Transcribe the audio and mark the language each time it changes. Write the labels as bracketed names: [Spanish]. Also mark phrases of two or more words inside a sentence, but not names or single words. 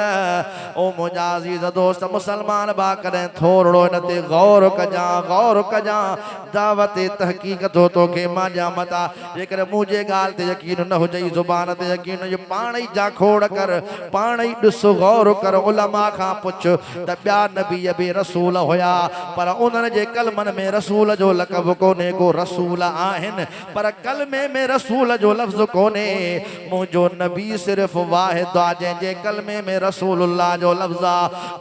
[Sindhi] ओ मुंहिंजा अज़ीज़ दोस्त मुसलमान बा करें थोरो इन ते गौर कजा दावत तहक़ीक़ तो के मां जा मता। जेकर मुझे गाल ते यकीन न हुजई, जुबान ते यकीन जो पाण ही जा खोड़ कर, पाण ही ॾिस गौर कर, उलमा खां पुछ त ॿिया नबी बि रसूल हुया, पर उन्हनि जे कलमनि में रसूल जो लक़ब कोने को, रसूल आहिनि पर कलमे में रसूल जो लफ़्ज़ कोने। मुंहिंजो नबी सिर्फ़ वाहिद आहे जंहिंजे कलमे में रसूलुल्लाह जो लफ़्ज़ आहे।